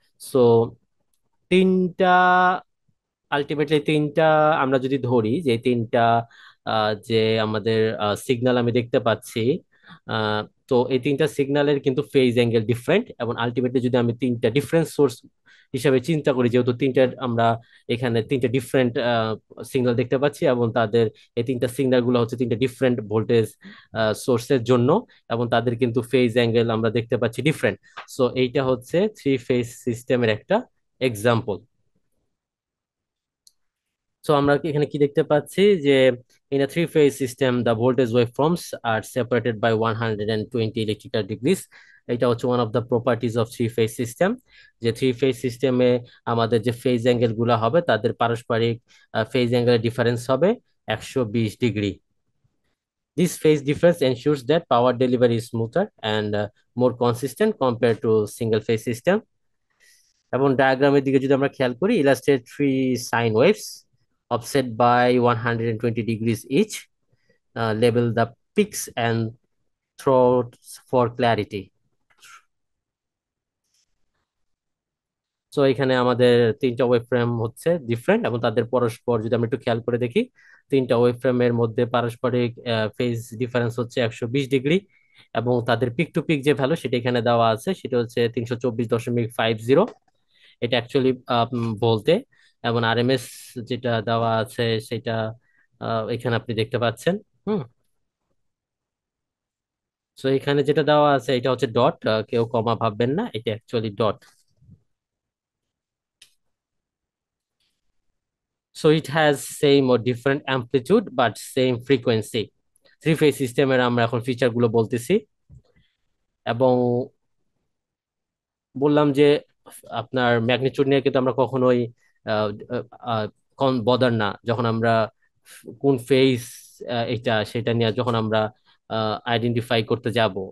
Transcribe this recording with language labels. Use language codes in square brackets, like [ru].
[bn] So তিনটা, ultimately তিনটা, আমরা যদি ধরি যে তিনটা যে আমাদের সিগন্যাল আমি দেখতে পাচ্ছি, আহ, তো এই তিনটা সিগন্যালের কিন্তু ফেজ অ্যাঙ্গেল ডিফারেন্ট, এবং আলটিমেটলি যদি আমি তিনটা ডিফারেন্ট সোর্স হিসাবে চিন্তা করি, যেহেতু তিনটা আমরা এখানে তিনটা ডিফারেন্ট সিগন্যাল দেখতে পাচ্ছি, এবং তাদের এই তিনটা সিগন্যাল গুলো হচ্ছে তিনটা ডিফারেন্ট ভোল্টেজ সোর্সের জন্য, এবং তাদের কিন্তু ফেজ অ্যাঙ্গেল আমরা দেখতে পাচ্ছি ডিফারেন্ট। সো এইটা হচ্ছে থ্রি ফেজ সিস্টেমের একটা এক্সাম্পল। সো আমরা এখানে কি দেখতে পাচ্ছি যে [en] in a three-phase system the voltage waveforms are separated by 120 electrical degrees. [bn] এটা হচ্ছে one of the properties of three phase system, যে থ্রি ফেজ সিস্টেমে আমাদের যে ফেজ অ্যাঙ্গেল গুলো হবে তাদের পারস্পরিক ফেজ অ্যাঙ্গেলের ডিফারেন্স হবে 120 degree. [en] This phase difference ensures that power delivery is smoother and more consistent compared to single phase system. [bn] এবং ডায়াগ্রামের দিকে যদি আমরা খেয়াল করি, [en] illustrate three sine waves offset by 120 degrees each. Label the peaks and troughs for clarity. [bn] So এখানে আমাদের তিনটা ওয়েভ ফ্রেম হচ্ছে ডিফারেন্ট, এবং তাদের পরস্পর যদি আমরা একটু খেয়াল করে দেখি, তিনটা ওয়েভ ফ্রেমের মধ্যে পারস্পরিক ফেজ ডিফারেন্স হচ্ছে 120 ডিগ্রি, এবং তাদের পিক টু পিক যে ভ্যালু সেটা এখানে দেওয়া আছে, সেটা হচ্ছে 324.50। এটা অ্যাকচুয়ালি বলতে, এবং আরএমএস যেটা দেওয়া আছে সেটা এখানে আপনি দেখতে পাচ্ছেন। হুম। সো এখানে যেটা দেওয়া আছে এটা হচ্ছে ডট, কেউ কমা ভাববেন না, এটা actually dot. [en] So it has same or different amplitude but same frequency। [bn] Three phase সিস্টেমের আমরা এখন ফিচার গুলো বলতেছি, এবং বললাম যে আপনার ম্যাগনিটিউড নিয়ে কিন্তু আমরা কখনোই আহ, আহ, কম বদার না, যখন আমরা কোন ফেজ এটা সেটা নিয়ে যখন আমরা আইডেন্টিফাই করতে যাব।